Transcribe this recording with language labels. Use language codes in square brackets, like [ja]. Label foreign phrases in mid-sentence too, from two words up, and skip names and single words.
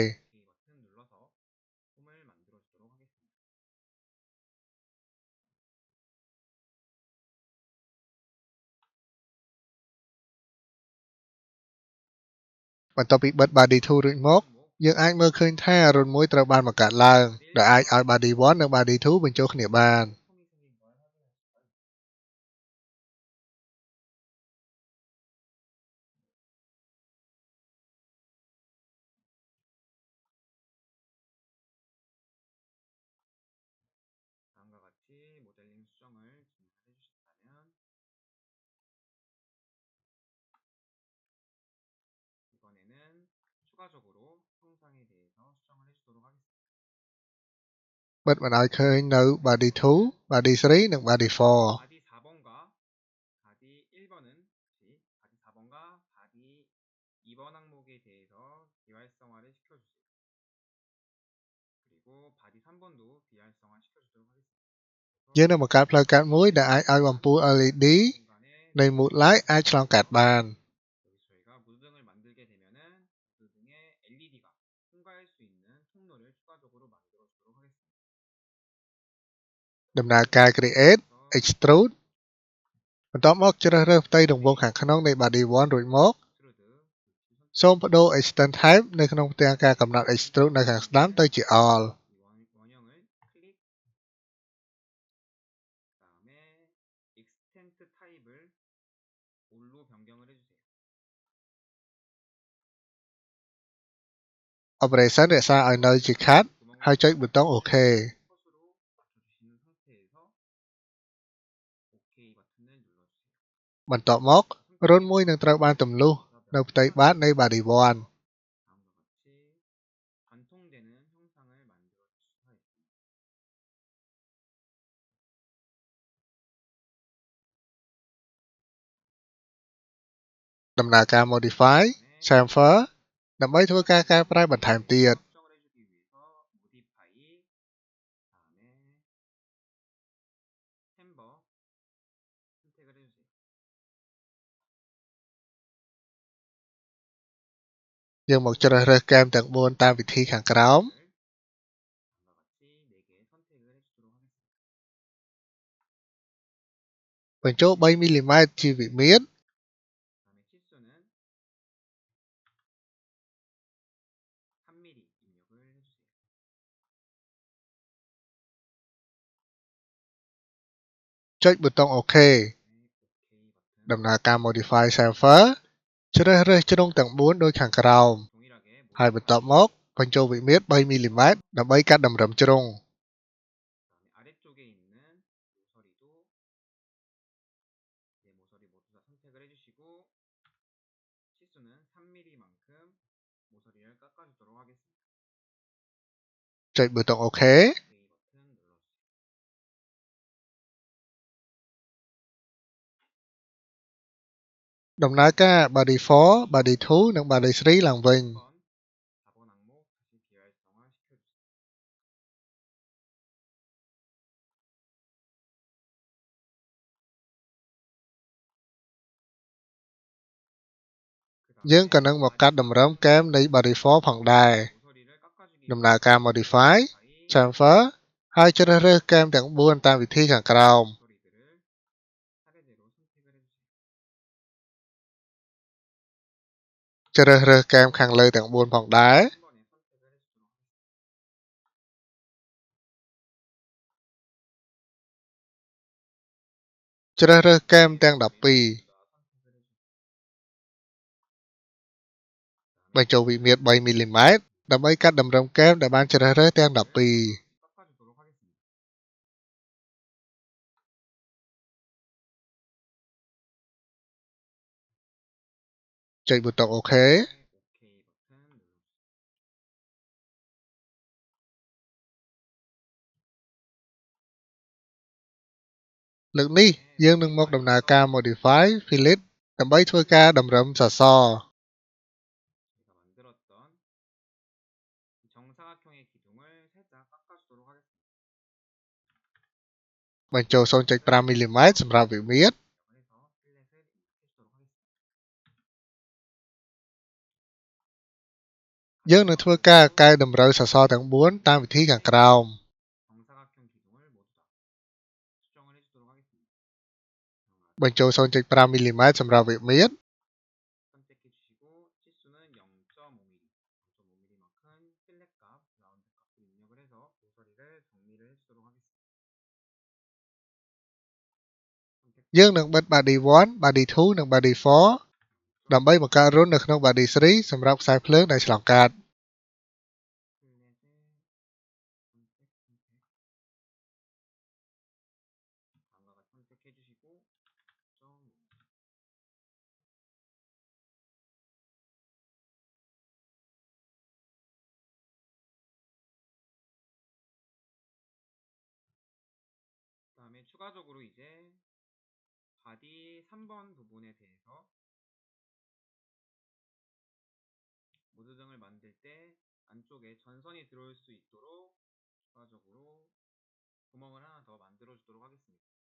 [km] បន្ទាប់ពីបិទ body 2 រួចមកយើងអាចមើលឃើញថារន្ធមួយត្រូវបានបង្កើតឡើងដែលអាចឲ្យ body 1 និង body 2 បញ្ចូលគ្នាបាន [ko] 다음과 같이 모델링 수정을 진행해 주셨다면 이번에는 추가적으로 형상에 대해서 수정을 해주도록 하겠습니다. [km] បិទមិនឲ្យឃើញនៅ [en] body 2 body 3 [km] និង body 4 [ko] 바디 4번과 바디 1번은 바디 4번과 바디 2번 항목에 대해서 비활성화를 시켜주세요. 그리고 바디 3번도 비활성화 시켜주도록 하겠습니다. [km] យើងនឹងបង្កើតផ្លូវកាត់មួយដែលអាចឲ្យបំពូល LED នៃ [en] mood light [km] អាចឆ្លងកាត់បាន [ko] 여기서 저희가 무드등을 만들게 되면은 무드등에 LED가 통과할 수 있는 통로를 추가적으로 만들어 주도록 하겠습니다. [km] ដំណើរការ [en] create extrude [km] បន្ទាប់មកជ្រើសរើសផ្ទៃរង្វង់ខាងក្នុងនៃ body 1 រួចមកសូមបដូរ [en] extend type [km] នៅក្នុងផ្ទាំងការកំណត់ extrude នៅខាងស្ដាំទៅជា all [ko] 원형을 클릭 그다음에 extend 타입을 all로 변경을 해주세요. [km] operation រក្សាឲ្យនៅជា cut ហើយចុចប៊ូតុង OK [ko] 컷으로 맞춰주시는 상태에서 OK 버튼을 눌러주세요. [km] បន្ទាប់មក រន្ធមួយនឹងត្រូវបានទម្លុះនៅផ្ទៃបាតនៃ body 1 [ko] 다음과 같이 관통되는 형상을 만들어 줄 수가 있습니다. [km] ដំណើរការ [en] modify chamfer [km] ដើម្បីធ្វើការកែប្រែបន្ថែមទៀត [ko] 수정을 해주기 위해서 modify 다음에 chamber 선택을 해주세요. [km] យើងមកជ្រើសរើសគែមទាំង4តាមវិធីខាងក្រោម [ko] 다음과 같이 4개 선택을 해주도록 하겠습니다. [km] បញ្ចូល 3mm ជាវិមាត្រ [ko] 그다음에 치수는 3mm 입력을 해주세요. [km] ចុចប៊ូតុង OK [ko] 네, OK 버튼 [km] ដំណើរការ [en] modify chamfer [km] ជ្រើសរើសជ្រុងទាំង4ដូចខាងក្រោម [ko] 동일하게 [km] ហើយបន្ទាប់មកបញ្ចូលវិមាត្រ 3mm ដើម្បីកាត់តម្រឹមជ្រុង [ko] 그다음에 아래쪽에 있는 모서리도 네, 모서리 모두 다 선택을 해주시고 치수는 3mm만큼 모서리를 깎아주도록 하겠습니다. [km] ចុចប៊ូតុង OK [ko] OK 버튼 눌러주세요. [km] ដំណើរការ [en] body 4 body 2 [km] និង body 3 ឡើងវិញ [ko] 4번 4번 항목 다시 비활성화 시켜주세요. [km] យើងក៏នឹងមកកាត់តម្រឹមគែមនៃ body 4 ផងដែរ [ko] 모서리를 깎아주기 [km] ដំណើរការ [en] modify chamfer [km] ហើយជ្រើសរើសគែមទាំង4តាមវិធីខាងក្រោម [ko] 모서리들을 차례대로 선택을 해주세요. [km] ជ្រើសរើសគែមខាងលើទាំង4ផងដែរ [ko] 한 번에 선택을 해주도록 하겠습니다. [km] ជ្រើសរើសគែមទាំង12 [ko] 선택을 해주세요. [km] បញ្ចូលវិមាត្រ3មីលីម៉ែត្រដើម្បីកាត់តម្រឹមគែមដែលបានជ្រើសរើសទាំង12 [ko] 깎아주도록 하겠습니다. [km] ចុចប៊ូតុងអូខេ [ko] OK 버튼 눌러주세요. [km] លើកនេះយើងនឹងមកដំណើរការ [en] Modify Fillet [km] ដើម្បីធ្វើការតម្រឹមសសរ [ko] 제가 만들었던 이 정사각형의 기둥을 살짝 깎아주도록 하겠습니다. [km] បញ្ចូល 0.5 មីលីម៉ែត្រសម្រាប់វិមាត្រ [ko] 그래서 필렛을 입력해주도록 하겠습니다. [km] យើងនឹងធ្វើការកែតម្រូវសសរទាំង4តាមវិធីខាងក្រោម [ko] 정사각형 기둥을 모두 다 수정을 해주도록 하겠습니다. [km] បញ្ចូល 0.5 មីលីម៉ែត្រសម្រាប់វិមាត្រ [ko] 선택해주시고 치수는 0.5mm, 0.5mm만큼 필렛 값, 라운드 값을 입력을 해서 모서리를 정리를 해주도록 하겠습니다. [km] យើងនឹងបិទ [en] Body 1 Body 2 [km] និង Body 4 ដើម្បីបង្កើតរន្ធនៅក្នុង Body 3 សម្រាប់ខ្សែភ្លើងដែលឆ្លងកាត់ [ko] 필렛을 다음과 같이 선택해주시고 0.5mm. 그다음에 추가적으로 이제 바디 3번 부분에 대해서 모드등을 만들 때 안쪽에 전선이 들어올 수 있도록 추가적으로 구멍을 하나 더 만들어 주도록 하겠습니다.